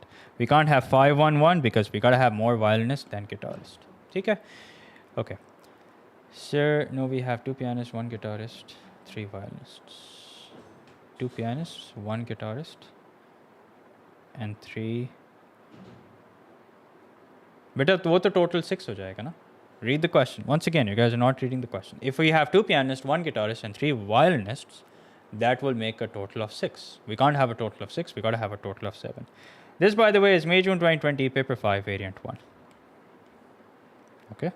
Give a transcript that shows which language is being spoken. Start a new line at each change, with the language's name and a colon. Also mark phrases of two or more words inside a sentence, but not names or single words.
English: We can't have 5, 1, 1 because we got to have more violinists than guitarists. Okay. Okay. Sir, no, we have 2 pianists, 1 guitarist, 3 violinists. 2 pianists, 1 guitarist, and 3.
Hindi: बेटा, वो तो total 6 हो जाएगा ना?
English: Read the question. Once again, you guys are not reading the question. If we have 2 pianists, 1 guitarist, and 3 violinists, that will make a total of 6. We can't have a total of 6. We got to have a total of 7. This, by the way, is May, June 2020, paper 5, variant 1. Okay.